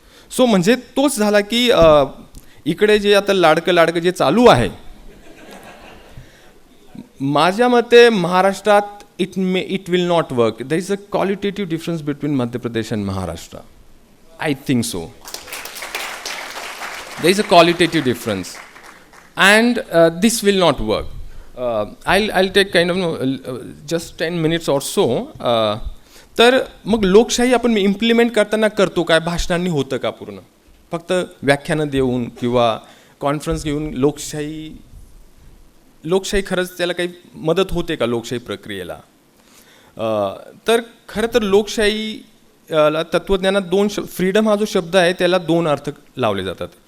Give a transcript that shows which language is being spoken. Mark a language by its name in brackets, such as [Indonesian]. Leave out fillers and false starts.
[Marathi] So म्हणजे तोच झाला की इकडे जे आता लाडकं जे चालू आहे, माझ्या मते महाराष्ट्रात [English] It will not work. There is a qualitative difference between Madhya Pradesh and Maharashtra. I think so. There is a qualitative difference and this will not work. I'll take kind of just 10 minutes or so. [Marathi] तर मग लोकशाही आपण implement करताना करतो काय? भाषणांनी होतं का पूर्ण? फक्त व्याख्यानं देऊन किंवा कॉन्फरन्स घेऊन लोकशाही खरंच त्याला काही मदत होते का लोकशाही प्रक्रियेला? तर खरं तर लोकशाही तत्त्वज्ञानात फ्रीडम हा जो शब्द आहे त्याला 2 अर्थ लावले जातात.